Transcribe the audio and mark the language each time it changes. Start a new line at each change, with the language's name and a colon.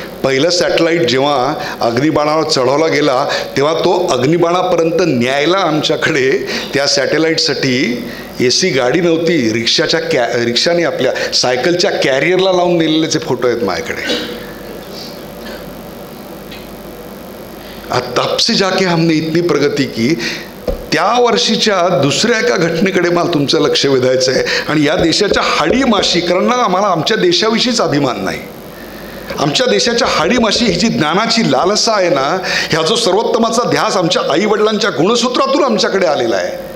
Marathi: पहिलं सॅटेलाईट जेव्हा अग्निबाणावर चढवला गेला तेव्हा तो अग्निबाणापर्यंत न्यायला आमच्याकडे त्या सॅटेलाईटसाठी AC गाडी नव्हती, रिक्षाने आपल्या सायकलच्या कॅरियरला लावून नेलेलेचे फोटो आहेत माझ्याकडे.
Hindi: तब से जाके हमने इतनी प्रगती की.
Marathi: त्या वर्षीच्या दुसऱ्या एका घटनेकडे मला तुमचं लक्ष वेधायचं आहे. आणि या देशाच्या हाडी माशी, कारण आम्हाला आमच्या देशाविषयीच अभिमान नाही. आमच्या देशाच्या हाडी माशी ही जी ज्ञानाची लालसा आहे ना, ह्या जो सर्वोत्तमाचा ध्यास आमच्या आईवडिलांच्या गुणसूत्रातून आमच्याकडे आलेला आहे.